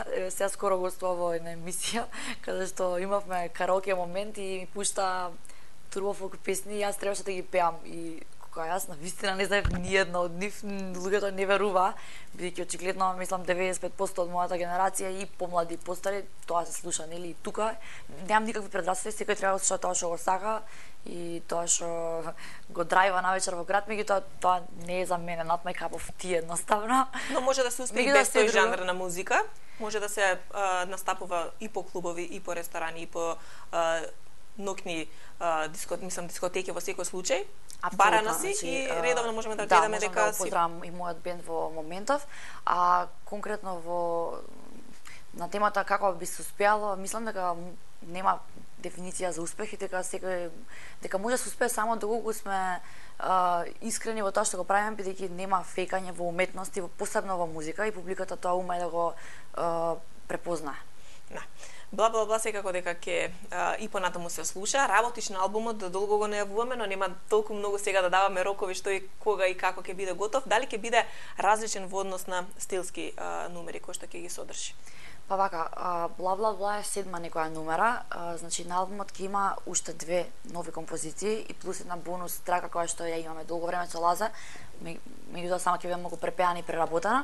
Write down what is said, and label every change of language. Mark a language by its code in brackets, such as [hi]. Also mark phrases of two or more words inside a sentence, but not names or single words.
[mk] Сега скоро гостував во една емисија каде што имавме караоке момент и ми пушта турбофолк песни и јас требаше да ги пеам и кога јас навистина не знаев ни една од нив, луѓето не верува, бидејќи очигледно мислам 95% од мојата генерација и помлади и постари тоа се слуша, нели, тука немам никакви предрасуди, секој треба да слуша тоа што го сака и тоа што го драйва навечер во град, меѓутоа тоа не е за мене, [en] not my cup of tea едноставно. [mk] Но може да се успее без тој жанр на музика, може да се настапува и по клубови, и по ресторани, и по ноќни дискотеки во секој случај. Барана си и редовно можеме да гледаме дека си. Да, можам да поздравам и мојот бенд во моментов, а конкретно на темата како би се успеало, мислам дека нема дефиниција за успех и дека може да се успее само доколку сме искрени во тоа што го правиме, бидејќи нема фејкање во уметност и посебно во музика и публиката тоа уме да го препознае. Да. Бла бла бла секако дека ќе и понатаму се слуша. Работиш на албумот, долго го најавуваме, но нема толку многу сега да даваме рокови што и кога и како ќе биде готов. Дали ќе биде различен во однос на стилски нумери кои што ќе ги содржи? Па вака, бла бла бла е 7-ма некоја номера, значи на албумот ќе има уште 2 нови композиции и плюс една бонус трака која што ја имаме долго време со Лаза, меѓутоа само ќе биде многу препеана и преработена.